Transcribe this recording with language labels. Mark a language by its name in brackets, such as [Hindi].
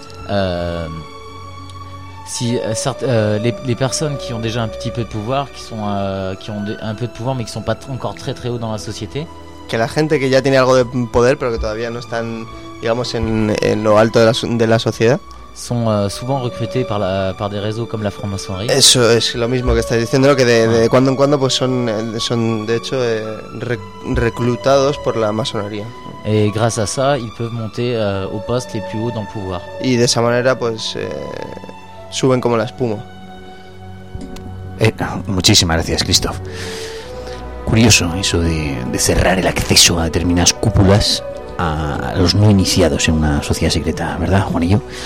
[French] Les personnes qui ont déjà un petit peu de pouvoir, qui ont un peu de pouvoir, mais qui sont pas encore très très haut dans la société. [Spanish] Que la gente que ya tiene algo de poder, pero que todavía no están, digamos, en lo alto de la sociedad. [French] Sont souvent recrutés par des réseaux comme la franc-maçonnerie. [Spanish] Eso es lo mismo que estás diciendo, que de cuando en cuando pues son de hecho reclutados por la masonería. [French] Et grâce à ça, ils peuvent monter aux postes les plus hauts dans le pouvoir. [Spanish] Y de esa manera pues suben como la espuma. Muchísimas gracias, Christoph. Curioso eso de cerrar el acceso a determinadas cúpulas a los no iniciados en una sociedad secreta, ¿verdad, Juanillo?